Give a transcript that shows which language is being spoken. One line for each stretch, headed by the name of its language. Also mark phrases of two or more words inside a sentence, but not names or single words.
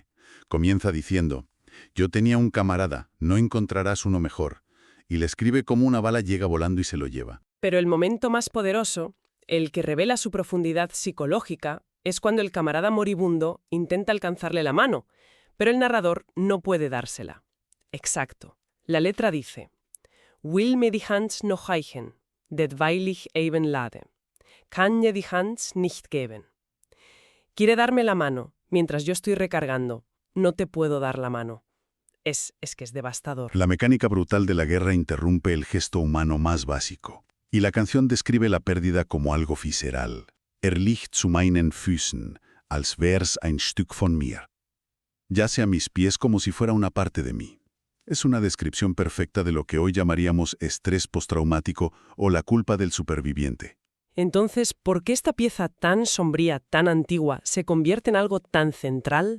Spanish: Comienza diciendo, «Yo tenía un camarada, no encontrarás uno mejor», y le escribe cómo una bala llega volando y se lo lleva. Pero el momento más poderoso, el que revela su profundidad psicológica, es cuando el camarada moribundo intenta alcanzarle la mano, pero el narrador no puede dársela. Exacto. La letra dice,
German: «Will mir die Hand noch reichen, det weil ich eben lade. Kann je die Hand nicht geben».
Spanish: Quiere darme la mano, mientras yo estoy recargando. No te puedo dar la mano. Es que es devastador. La mecánica brutal de la guerra interrumpe el gesto humano más básico. Y la canción describe la pérdida como algo visceral.
German: Liegt zu meinen Füßen, als wär's ein Stück von mir.
Spanish: Yace a mis pies como si fuera una parte de mí. Es una descripción perfecta de lo que hoy llamaríamos estrés postraumático o la culpa del superviviente. Entonces, ¿por qué esta pieza tan sombría, tan antigua, se convierte en algo tan central?